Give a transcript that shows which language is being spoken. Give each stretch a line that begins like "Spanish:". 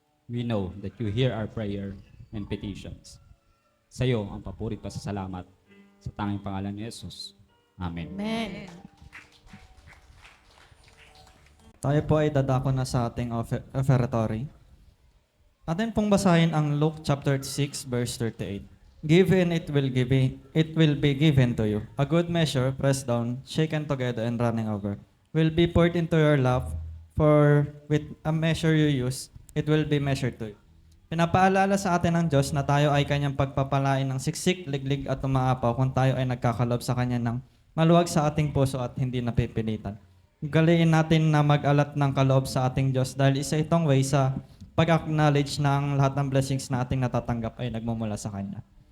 English: We know that you hear our prayer and petitions.
Filipino: Sa iyo ang papuri pa sa salamat sa tanging pangalan ni Jesus. Amen. Amen. Tayo po ay dadako na sa ating offertory. Atin pong basahin ang Luke chapter 6 verse 38.
English: Give and it will be given to you. A good measure, pressed down, shaken together and running over, will be poured into your lap, for with a measure you use, it will be measured to you.
Filipino: Pinapaalala sa atin ng Diyos na tayo ay kanyang pagpapalain ng siksik, liglig at umaapaw kung tayo ay nagkakalob sa kanya ng maluwag sa ating puso at hindi napipilitan. Galiin natin na mag-alat ng kaloob sa ating Diyos dahil isa itong way sa pag-acknowledge ng lahat ng blessings na ating natatanggap ay nagmumula sa Kanya.